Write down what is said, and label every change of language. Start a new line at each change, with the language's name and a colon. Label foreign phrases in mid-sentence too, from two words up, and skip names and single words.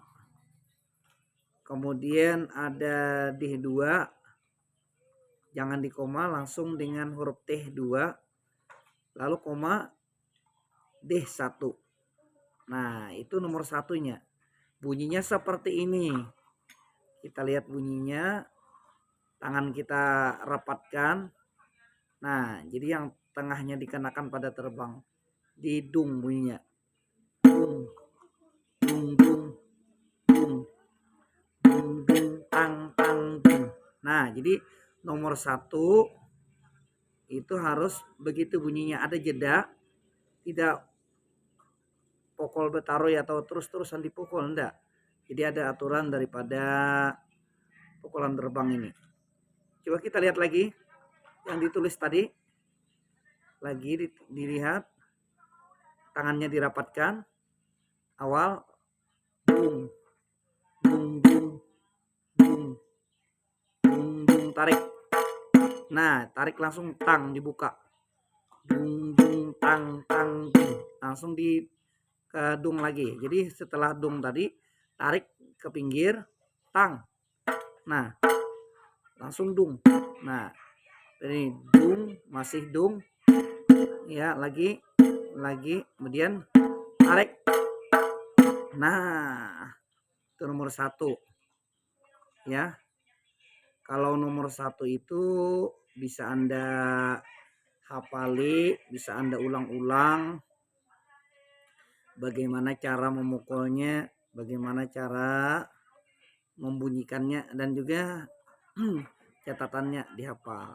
Indonesian: Kemudian ada D 2, jangan di koma, langsung dengan huruf T 2, lalu koma D 1. Nah itu nomor satunya. Bunyinya seperti ini. Kita lihat bunyinya, tangan kita rapatkan. Nah jadi yang tengahnya dikenakan pada terbang, di dung bunyinya. Dung, dung, dung, dung, dung, dung, tang, tang, dung. Nah jadi nomor 1 itu harus begitu bunyinya, ada jeda, tidak pokol betaroy atau terus-terusan dipukul, enggak. Jadi ada aturan daripada pukulan terbang ini. Coba kita lihat lagi yang ditulis tadi. Lagi dilihat, tangannya dirapatkan. Awal dung, dung, dung, dung, dung, dung, tarik. Nah tarik langsung tang, dibuka. Dung, dung, tang, tang, dung. Langsung ke dung lagi. Jadi setelah dung tadi tarik ke pinggir, tang. Nah, langsung dung. Nah, ini dung, masih dung. Ya, lagi, kemudian tarik. Nah, itu nomor 1. Ya. Kalau nomor 1 itu bisa Anda hafali, bisa Anda ulang-ulang bagaimana cara memukulnya, bagaimana cara membunyikannya, dan juga catatannya dihafal.